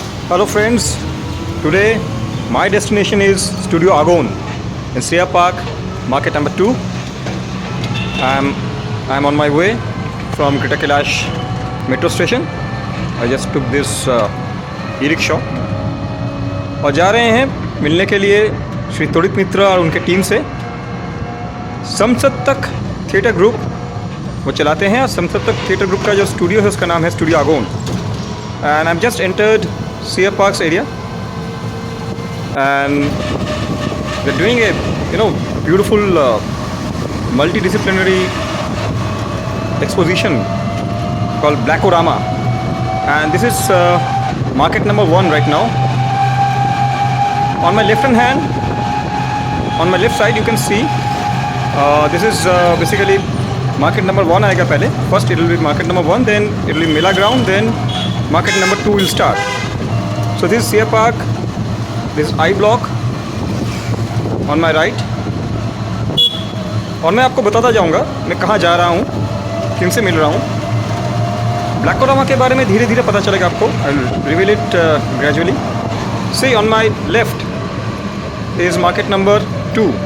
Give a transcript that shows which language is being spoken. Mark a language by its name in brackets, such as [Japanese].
[English] Hello friends, today my destination is Studio Agon in Sia Park, market number 2. I'm on my way from Greater Kailash metro station. I just took this e-rickshaw [Hindi] और जा रहे हैं मिलने के लिए श्री तोड़ित मित्रा और उनके टीम से। समसप्तक थिएटर ग्रुप वो चलाते हैं और समसप्तक थिएटर ग्रुप का जो स्टूडियो है उसका नाम है studio आगोन। [English] And I am just entered Sia Parks area and they're doing a beautiful multidisciplinary exposition called Blackorama, and this is market number 1 right now. On my left side you can see this is basically market number 1 [Hindi] आएगा पहले. [English] First it will be market number 1, then it will be Mela ground, then market number 2 will start. So this is Sia Park, this is I block on my right. [Hindi] और मैं आपको बताता जाऊंगा मैं कहाँ जा रहा हूँ, किन से मिल रहा हूँ. ब्लैकोरामा के बारे में धीरे धीरे पता चलेगा आपको. [English] I will reveal it gradually. See on my left is market number 2.